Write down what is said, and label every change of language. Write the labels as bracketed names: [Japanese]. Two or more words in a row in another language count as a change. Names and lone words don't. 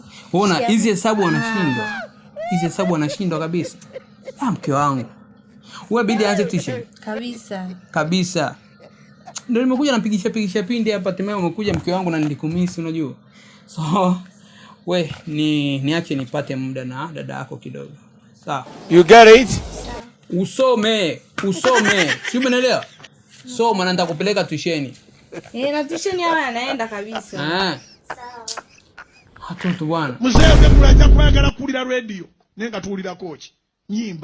[Swahili] Unaona hizi hesabu anashindwa. Hizi hesabu anashindwa kabisa. Mke wangu. Wewe bidi aanze tuition. Kabisa. Ndio nimekuja napigisha pindi hapa, tena umekuja mke wangu na nilikumisi unajua. So niache nipate muda na dada yako kidogo. Sawa. [English] You get it? [Swahili] Usome. Sio umeelewa? So maana nitakupeleka tuition. Na tuition hapa anaenda kabisa. Sawa. Hatutu bwana. [Ganda] Mzee ungekulaja kwagala kulira radio. Nenga tuulira coach. Nyimba.